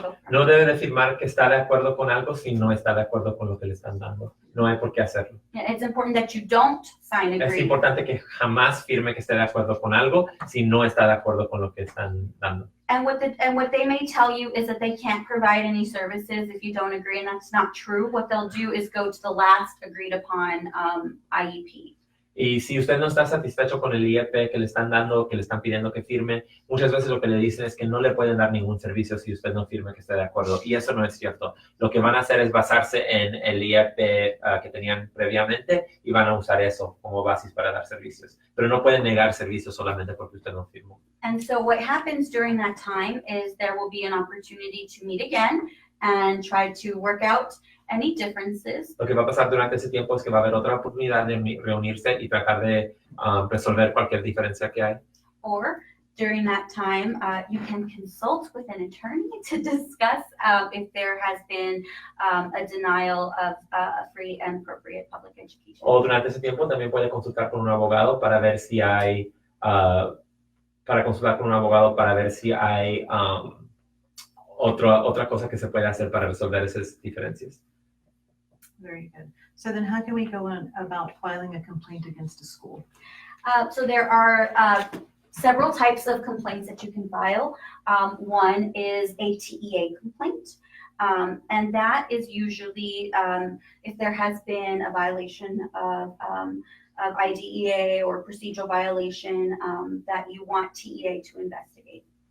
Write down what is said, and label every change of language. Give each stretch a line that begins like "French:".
Spanish: no debe de firmar que está de acuerdo con algo si no está de acuerdo con lo que le están dando. No hay por qué hacerlo.
English: It's important that you don't sign agree.
Spanish: Es importante que jamás firme que esté de acuerdo con algo si no está de acuerdo con lo que están dando.
English: And what they may tell you is that they can't provide any services if you don't agree, and that's not true. What they'll do is go to the last agreed upon IEP.
Spanish: Y si usted no está satisfecho con el IEP que le están dando, que le están pidiendo que firme, muchas veces lo que le dicen es que no le pueden dar ningún servicio si usted no firma que esté de acuerdo. Y eso no es cierto. Lo que van a hacer es basarse en el IEP que tenían previamente y van a usar eso como basis para dar servicios. Pero no pueden negar servicios solamente porque usted no firmó.
English: And so what happens during that time is there will be an opportunity to meet again and try to work out any differences.
Spanish: Lo que va a pasar durante ese tiempo es que va a haber otra oportunidad de reunirse y tratar de resolver cualquier diferencia que hay.
English: Or during that time, you can consult with an attorney to discuss if there has been a denial of free and appropriate public education.
Spanish: O durante ese tiempo también puede consultar con un abogado para ver si hay otra cosa que se puede hacer para resolver esas diferencias.
English: Very good. So then how can we go on about filing a complaint against a school? So there are several types of complaints that you can file. One is a TEA complaint. And that is usually if there has been a violation of IDEA or procedural violation that you want TEA to investigate.